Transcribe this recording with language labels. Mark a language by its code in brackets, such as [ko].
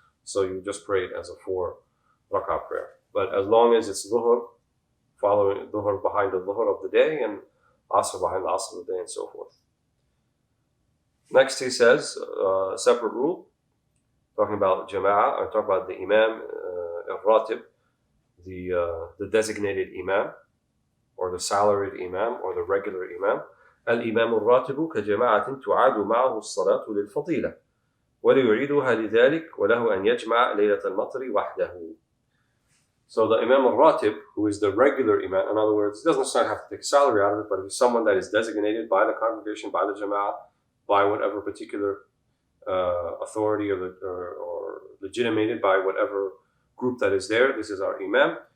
[en] So you just pray it as a 4 rak'ah prayer. But as long as it's dhuhr, following dhuhr behind the dhuhr of the day, and asr behind the asr of the day, and so forth. Next he says, a separate rule, talking about jama'ah, or talking about the imam, al-ratib, the designated imam, or the salaried imam, or the regular imam. [ar] الإمام الراتب كجماعة تعاد معه الصلاة للفضيلة وليعيدها لذلك وله أن يجمع ليلة المطر وحده. [en] So the Imam al-Ratib, who is the regular imam, in other words, he doesn't necessarily have to take salary out of it, but he's someone that is designated by the congregation, by the jama'ah, by whatever particular authority or legitimated by whatever group that is there. This is our imam.